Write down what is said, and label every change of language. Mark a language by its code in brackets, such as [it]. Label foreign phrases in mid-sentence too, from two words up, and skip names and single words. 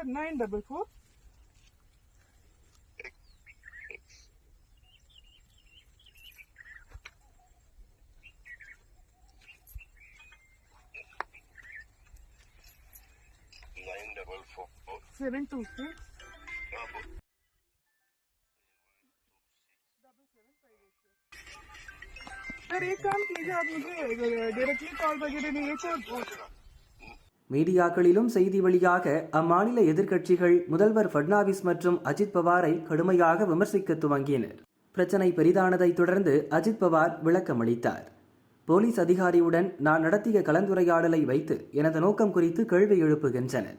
[hi] 944 726 सर एक काम कीजिए आप मुझे [en] directly call [hi] वगैरह नहीं है। [ta] மீடியாக்களிலும் செய்தி வழியாக அம்மாநில எதிர்க்கட்சிகள் முதல்வர் ஃபட்னாவிஸ் மற்றும் அஜித் பவாரை கடுமையாக விமர்சிக்க துவங்கினர். பிரச்சனை பெரிதானதை தொடர்ந்து அஜித் பவார் விளக்கமளித்தார். போலீஸ் அதிகாரியுடன் நான் நடத்திய கலந்துரையாடலை வைத்து எனது நோக்கம் குறித்து கேள்வி எழுப்புகின்றனர்.